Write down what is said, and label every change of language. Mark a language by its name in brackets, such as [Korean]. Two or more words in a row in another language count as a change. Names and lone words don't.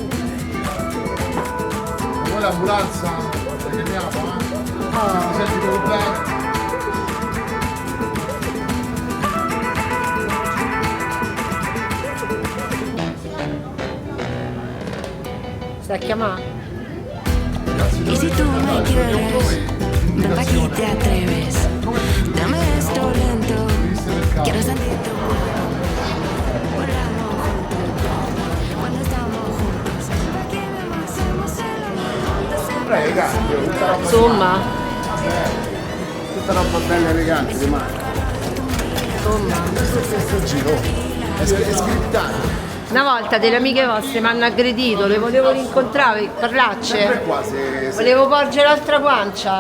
[Italian] Poi l'ambulanza la chiamiamo, ti senti proprio bene? Sta a chiamare? [Spanish] Y si tú me quieres, ven pa' aquí te atreves. Dame esto lento, quiero sentir tu cuerpo. Volamos juntos, cuando estamos juntos. Pa' que hacemos el amor. [Italian] Elegante, tutta roba, Insomma, tutta roba bella elegante, rimane. Questo giro è scriptato. una volta delle amiche vostre mi hanno aggredito, le volevo rincontrare, parlarci. Sempre qua se... Volevo porgere l'altra guancia.